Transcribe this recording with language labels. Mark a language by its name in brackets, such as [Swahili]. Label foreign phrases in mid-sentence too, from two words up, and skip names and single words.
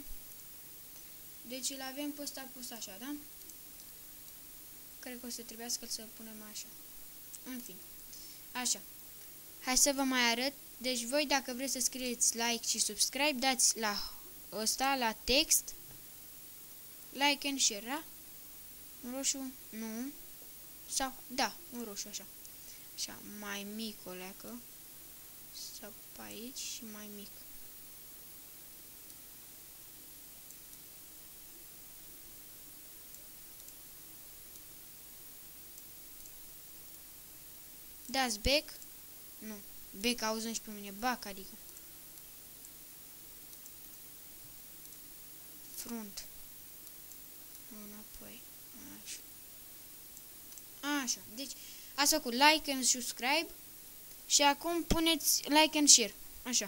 [Romanian] Deci îl avem pe ăsta pus așa, da? Cred că o să trebuiască să-l punem așa. În fine. Așa. Hai să vă mai arăt. Deci voi dacă vreți să scrieți like și subscribe, dați la ăsta, la text, [English] like and share, [Romanian] da? Un roșu? Nu. Sau, da, un roșu, așa. Așa, mai mic o leacă. Sau pe aici și mai mic. Dați back. Nu. Back auzăm și pe mine. Back, adică. Front. Înapoi. Așa. Așa. Deci, ați făcut [English] like and subscribe. [Romanian] Și acum puneți [English] like and share. [Romanian] Așa.